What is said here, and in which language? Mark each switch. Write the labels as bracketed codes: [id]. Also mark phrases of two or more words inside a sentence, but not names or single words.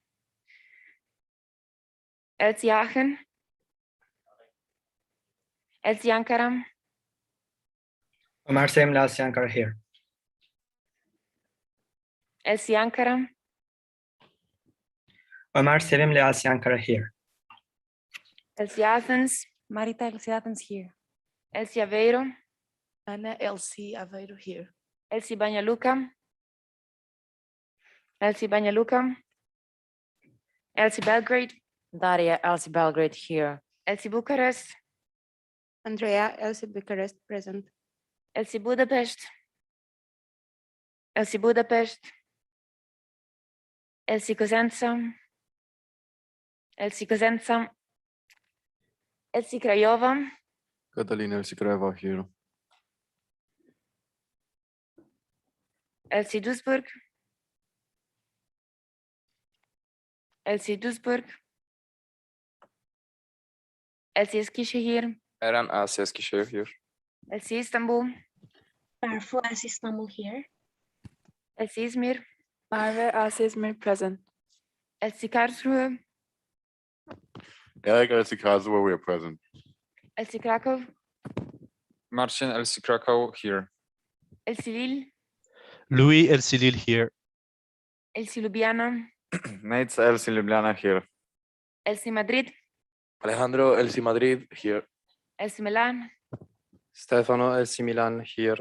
[en] Elsie Aachen, Elsie Ankara, Ömer Sevimli Elsie Ankara here. Elsie Ankara, Ömer Sevimli Elsie Ankara here. Elsie Athens, Marita Elsie Athens here. Elsie Aveiro, Ana Elsie Aveiro here. Elsie Banyaluka, Elsie Banyaluka, Elsie Belgrade, Daria Elsie Belgrade here. Elsie Bucharest, Andrea Elsie Bucharest present. Elsie Budapest, Elsie Budapest, Elsie Cosenza, Elsie Cosenza, Elsie Craiova, Catalina Elsie Craiova here. Elsie Duisburg. Elsie Duisburg. Elsie Eskişehir. Eren Elsie Eskişehir. Elsie Istanbul. Barfu as Istanbul here. Elsie İzmir. Merve Elsie İzmir present. Elsie Karlsruhe. Eric Elsie Karlsruhe, we are present. Elsie Krakow. Marcin Elsie Krakow here. Elsie Lille. Louis Elsie Lille here. Elsie Ljubljana. Nate's Elsie Ljubljana here. Elsie Madrid. Alejandro Elsie Madrid here. Elsie Milan. Stefano Elsie Milan here.